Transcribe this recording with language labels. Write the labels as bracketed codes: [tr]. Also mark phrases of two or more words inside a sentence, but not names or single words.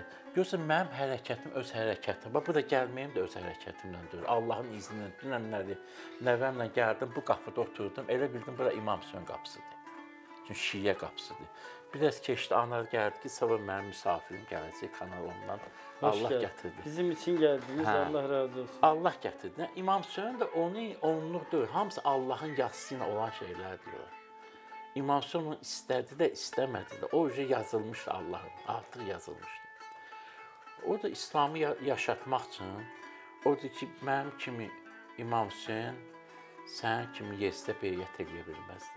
[az] Görürsən, mənim hərəkətim öz hərəkətim. Bu da gəlməyim də öz hərəkətimlə deyil. Allahın izni ilə, dünənləri nəvəmlə gəldim, bu qapıda oturdum. Elə bildim, bura İmam Hüseyin qapısıdır. bütün şiə qapısıdır. Biraz keçdi, anar gəldi ki, sabah mənim misafirim gələcək Kanal 10-dan. [tr] Hoş [az] Allah [tr] geldin. [az] gətirdi. [tr] Bizim için geldiniz. Ha. [az] Allah razı olsun. Allah gətirdi. İmam Hüseyn də onluq deyil. Hamısı Allahın yazısı ilə olan şeylər diyorlar. İmam Hüseyn onu istədi də, istəmədi də. O yazılmışdı Allahın, artıq yazılmışdı. O da İslamı yaşatmaq üçün, odur ki, mənim kimi İmam Hüseyn sən kimi yesdə beyyət eləyə bilməz də.